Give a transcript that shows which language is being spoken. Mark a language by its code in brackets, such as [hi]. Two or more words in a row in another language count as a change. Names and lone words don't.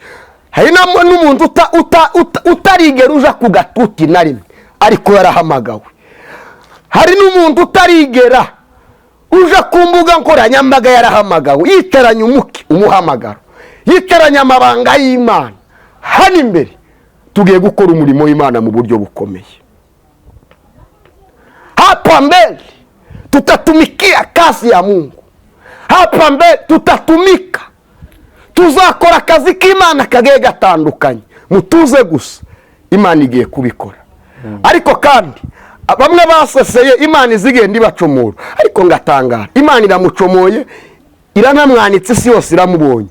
[rw] Hari n'umuntu utarigera uja ku gatuti na rimwe, ariko yarahamagawe. Hari n'umuntu utarigera uja ku mbuga nkoranyambaga, yarahamagawe. Yicaranye umuhamagaro, yicaranye amabanga y'Imana. Hano imbere tugiye gukora umurimo w'Imana mu buryo bukomeye. [sw] Hapa mbele tutatumikia kazi ya Mungu. Hapa mbele tutatumika, [rw] tuzakora akazi k'Imana kagiye gatandukanye. Mutuze gusa, Imana igiye kubikora. Ariko kandi bamwe baseseye, Imana izigenda ibacomora. Ariko ngatangara, Imana iramucomoye, iranamwanitse, isi yose iramubonye.